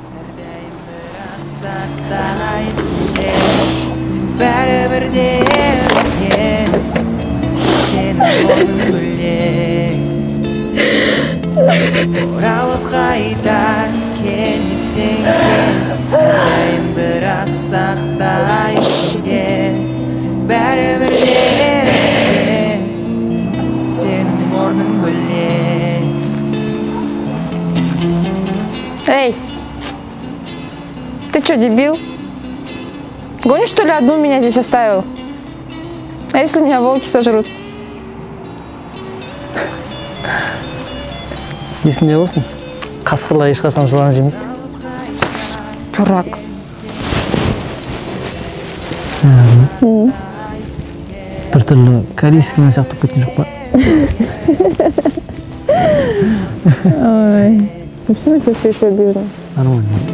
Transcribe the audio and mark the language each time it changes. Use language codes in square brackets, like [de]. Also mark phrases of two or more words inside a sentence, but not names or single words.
[kk] Оралып қайта келмесең де әрдайым бірақ сақтай ішінде бәрібір де сенің орның бөлек. [ru] Эй, ты что, дебил? Гонишь, что ли, одну меня здесь оставил? А если меня волки сожрут? [kk] Есіңде болсын, қасқырлар ешқашан жылан жемейді. [ru] Дурак. [kk] Бір түрлі корейский мен сияқты кеткен жоқ па? Ой, [ru] почему ты все еще обижена? Нормально.